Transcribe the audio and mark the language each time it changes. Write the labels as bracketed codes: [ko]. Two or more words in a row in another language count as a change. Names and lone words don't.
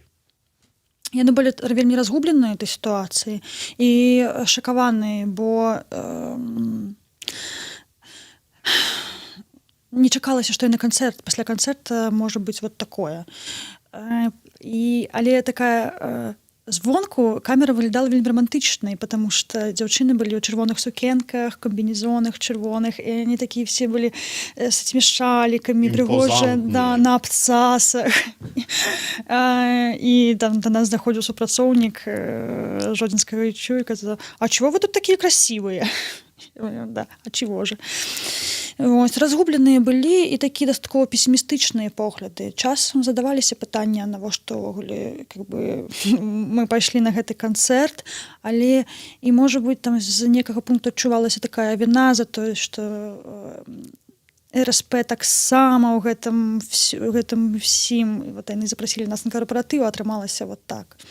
[be] Яны былі вельмі разгубленыя этой сітуацыі і шакаваныя, бо не чакалася, што і на канцэрт, пасля канцэрта можа быць такое. Але такая звонку камера выглядала вельмі романтычнай, [ru] потому что [be] дзяўчыны былі ў чырвоных сукенках, комбінезонах чырвоных, і [ru] они такие все были с этими шаликами, [be] прыгожыя, на абцасах. І там до нас заходзіў супрацоўнік Жодзінскага ічу і казаў: [ru] а чего вы тут такие красивые? Да, а чего же? [be] Разгубленыя былі і такія дастаткова песімістычныя погляды. Часам задаваліся пытання, навошта ўвогуле мы пайшлі на гэты канцэрт, але і можа быць там з некага пункту адчувалася такая віна за тое, што РСП таксама ў гэтым всім, яны запрасілі нас на карпаратыў, атрымалася так.